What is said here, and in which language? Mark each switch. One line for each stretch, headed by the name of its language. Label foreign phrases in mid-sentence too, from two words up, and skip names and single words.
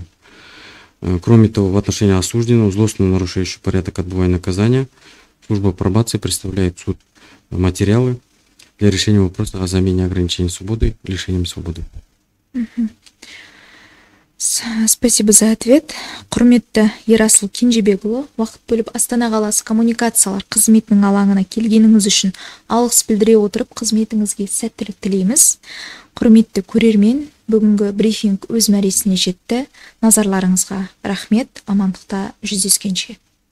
Russian: Кроме того, в отношении осужденного, злостно нарушающего порядок отбывания наказания, служба пробации представляет в суд материалы для решения вопроса о замене ограничения свободы лишением свободы. Спасибо за ответ.
Kazakh: Құрметті Ерасыл Кенжебекұлы, уақыт бөліп Астана қаласы коммуникациялар қызметінің алаңына келгеніңіз үшін алғыс білдіре отырып, қызметіңізге сәттілік тілейміз. Құрметті көрермен, бүгінгі брифинг өз мәресіне жетті. Назарларыңызға рахмет, амандықта жүздескенше.